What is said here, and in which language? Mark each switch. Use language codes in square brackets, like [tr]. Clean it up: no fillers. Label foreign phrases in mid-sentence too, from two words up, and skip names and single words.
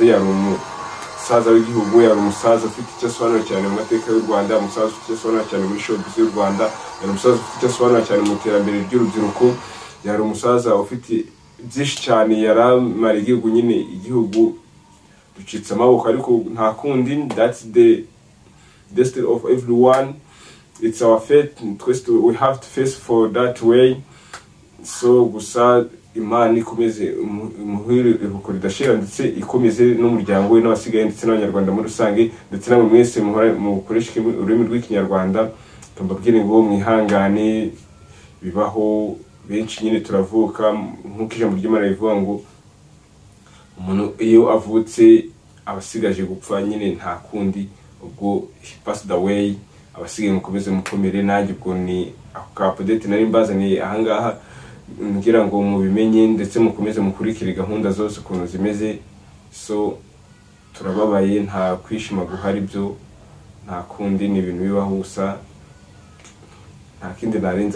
[rw] Yari umusaza w'igihugu, yari umusaza ufite icyo asobanura cyane mu mateka y'u Rwanda, umusaza ufite icyo asobanura cyane muri showbiz y'u Rwanda, yari umusaza ufite icyo asobanura cyane mu iterambere ry'urubyiruko, yari umusaza ufite byinshi cyane yaramara igihugu. Nyine igihugu ducitse amaboko ariko nta kundi, [en] that's the destiny of everyone, it's our fate, we have to face for that way. [rw] So gusa Imana ikomeze umuhire iruhuko ridashira, ndetse ikomeze n'umuryango we n'abasigaye ndetse n'abanyarwanda muri rusange, ndetse namwe mwese mukoresha ururimi rw'ikinyarwanda. Mbabwire ngo mwihangane, bibaho, benshi nyine turavuka nk'uko ijambo ry'Imana rivuga ngo umuntu iyo avutse abasigaje gupfa, nyine nta kundi. [en] Ubwo he passed away, [rw] abasigaye mukomeze mukomere. Nanjye ubwo ni ako update nari mbazaniye ahangaha ngira ngo mubimenye, ndetse mukomeze mukurikire gahunda zose ukuntu zimeze. So turababaye, nta kwishima guhari, byo nta kundi, ni ibintu bibaho gusa nta kindi narenza.